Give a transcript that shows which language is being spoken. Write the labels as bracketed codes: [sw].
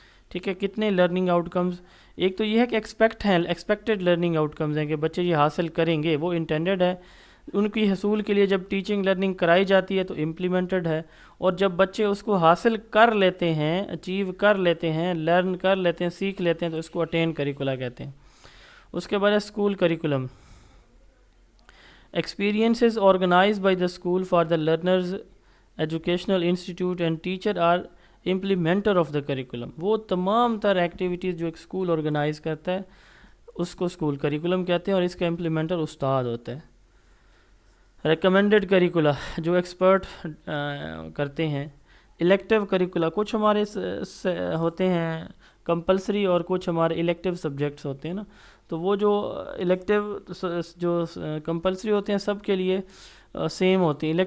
[ur] ٹھیک ہے۔ کتنے لرننگ آؤٹ کمز، ایک تو یہ ہے کہ ایکسپیکٹڈ لرننگ آؤٹ کمز ہیں کہ بچے یہ حاصل کریں گے، وہ انٹینڈڈ ہے۔ ان کی حصول کے لیے جب ٹیچنگ لرننگ کرائی جاتی ہے تو امپلیمنٹڈ ہے، اور جب بچے اس کو حاصل کر لیتے ہیں، اچیو کر لیتے ہیں، لرن کر لیتے ہیں، سیکھ لیتے ہیں، تو اس کو اٹین کریکولا کہتے ہیں۔ اس کے بعد ہے school curriculum. [en] Experiences organised by the school for the learners educational institute and teacher are implementer of the curriculum. [ur] وہ تمام تر ایکٹیویٹیز جو ایک اسکول آرگنائز کرتا ہے اس کو اسکول کریکولم کہتے ہیں، اور اس کا امپلیمنٹر استاد ہوتا ہے. ریکمینڈڈ کریکولا جو ایکسپرٹ کرتے ہیں. الیکٹیو کریکولا کچھ ہمارے ہوتے ہیں کمپلسری اور کچھ ہمارے الیکٹیو سبجیکٹس ہوتے ہیں نا، تو وہ جو الیکٹیو جو کمپلسری ہوتے ہیں سب کے لیے سیم ہوتی ہیں.